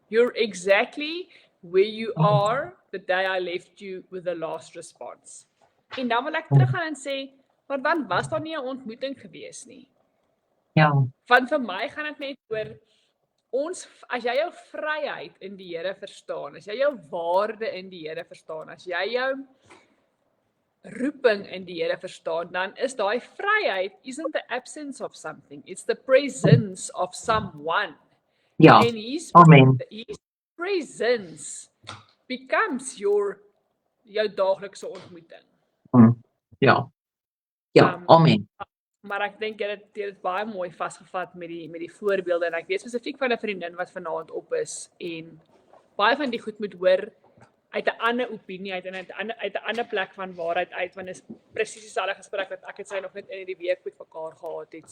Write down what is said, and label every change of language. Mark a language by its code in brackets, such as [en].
[en] You're exactly where you are the day I left you with the last response. [af] En dan wil ek teruggaan en sê, maar dan was daar nie 'n ontmoeting gewees nie. Ja. Want vir my gaan dit net oor as jy jou vryheid in die Here verstaan, as jy jou waarde in die Here verstaan, as jy jou roeping in die Here verstaan, dan is daai vryheid [en] isn't the absence of something, it's the presence of someone. [af] Ja. [en] And his presence becomes [af] jou daaglikse ontmoeting. Ja. Ja, amen. Maar ek dink jy het dit baie mooi vasgevat met die voorbeelde en ek weet spesifiek van 'n vriendin wat vanaand op is en baie van die goed moet hoor uit 'n ander opinie uit 'n ander plek van waarheid uit want is presies dieselfde gesprek wat ek het sy nog net in die week met mekaar gehad het.